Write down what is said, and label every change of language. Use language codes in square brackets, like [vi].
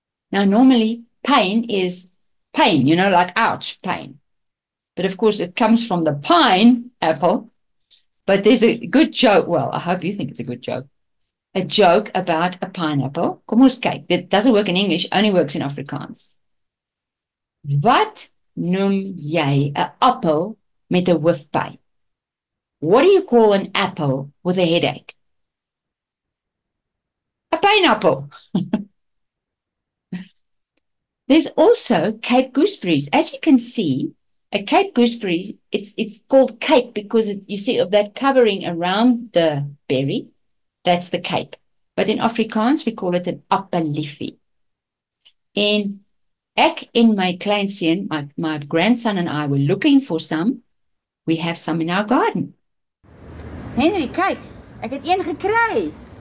[en] Now, normally, pain is pain, you know, like ouch, pain. But of course, it comes from the pine apple. But there's a good joke. Well, I hope you think it's a good joke. A joke about a pineapple. [af] Kom ons kyk. Dit [en] doesn't work in English, only works in Afrikaans. [af] Wat noem jy 'n appel met 'n hoofpyn? [en] What do you call an apple with a headache? A pineapple. There's also Cape gooseberries. As you can see, a Cape gooseberry, it's called Cape because you see of that covering around the berry, that's the Cape. But in Afrikaans, we call it an appeliefie. [af] En ek en my kleinseun, [en] my grandson and I were looking for some. We have some in our garden. [af] Henry, kyk, ek het een gekry.